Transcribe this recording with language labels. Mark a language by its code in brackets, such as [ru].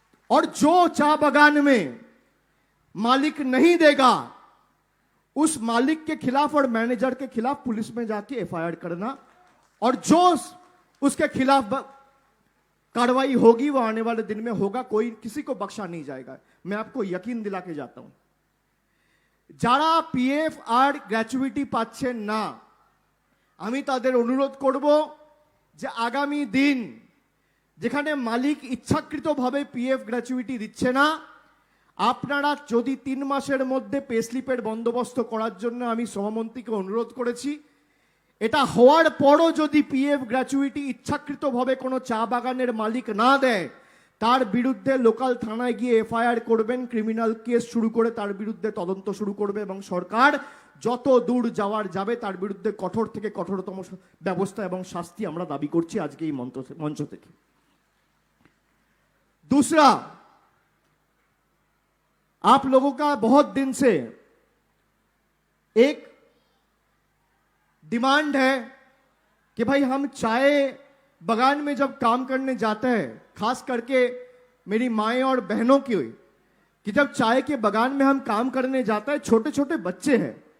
[hi] और जो चाय बागान में मालिक नहीं देगा उस मालिक के खिलाफ और मैनेजर के खिलाफ पुलिस में जाके एफआईआर करना, और जो उसके खिलाफ कार्रवाई होगी वो आने वाले दिन में होगा, कोई किसी को बख्शा नहीं जाएगा। मैं आपको यकीन दिला के जाता हूं, [bn] যারা পিএফ আর গ্র্যাচুইটি পাচ্ছেন না আমি তাদের অনুরোধ করব যে আগামী দিন যেখানে মালিক ইচ্ছাকৃতভাবে পিএফ গ্র্যাচুইটি দিচ্ছে না, আপনারা যদি 3 মাসের মধ্যে পে স্লিপের বন্দোবস্ত করার জন্য আমি সহমন্ত্রীকে অনুরোধ করেছি, এটা হওয়ার পরও যদি পিএফ গ্র্যাচুইটি ইচ্ছাকৃতভাবে কোনো চা বাগানের মালিক না দেয় তার বিরুদ্ধে লোকাল থানায় গিয়ে এফআইআর করবেন, ক্রিমিনাল কেস শুরু করে তার বিরুদ্ধে তদন্ত শুরু করবে এবং সরকার যত দূর যাওয়ার যাবে তার বিরুদ্ধে কঠোর থেকে কঠোরতম ব্যবস্থা এবং শাস্তি আমরা দাবি করছি আজকে এই মঞ্চ থেকে। [hi] दूसरा, आप लोगों का बहुत दिन से एक डिमांड है कि भाई हम चाय बागान में जब काम करने जाते हैं, खास करके मेरी माएं और बहनों की हुई कि जब चाय के बागान में हम काम करने जाते हैं, छोटे छोटे बच्चे हैं,